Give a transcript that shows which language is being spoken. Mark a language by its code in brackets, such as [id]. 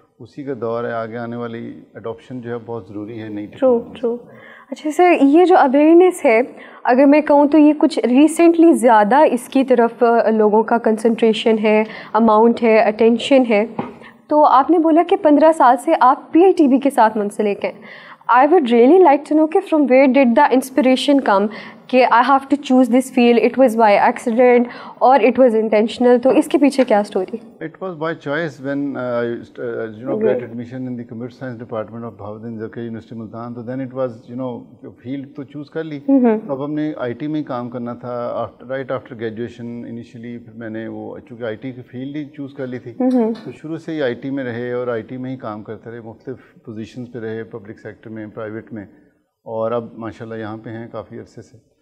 [ur] اسی کا دور ہے، آگے آنے والی اڈاپشن جو ہے بہت ضروری ہے نئی ٹیکنالوجی. [en] True. [ur] اچھا سر، یہ جو اویئرنیس ہے، اگر میں کہوں تو یہ کچھ ریسنٹلی زیادہ اس کی طرف لوگوں کا کنسنٹریشن ہے، اماؤنٹ ہے، اٹینشن ہے. تو آپ نے بولا کہ 15 سال سے آپ PITB کے ساتھ منسلک ہیں. [en] I would really like to know کہ from where did the inspiration come کہ I have to choose this field, it was by accident or it was intentional. [ur] تو اس کے پیچھے کیا story? [en] It was by choice when I got admission in the computer science department of Bahauddin Zakariya university Multan. [ur] تو [en] then it was field [ur] تو choose کر لی. اب ہم نے IT میں ہی کام کرنا تھا [en] right after graduation initially. [ur] پھر میں نے وہ چونکہ IT کی فیلڈ ہی چوز کر لی تھی، تو شروع سے ہی IT میں رہے اور IT میں ہی کام کرتے رہے، مختلف پوزیشنز پہ رہے، پبلک سیکٹر میں، پرائیویٹ میں، اور اب ماشاءاللہ یہاں پہ ہیں کافی عرصے سے.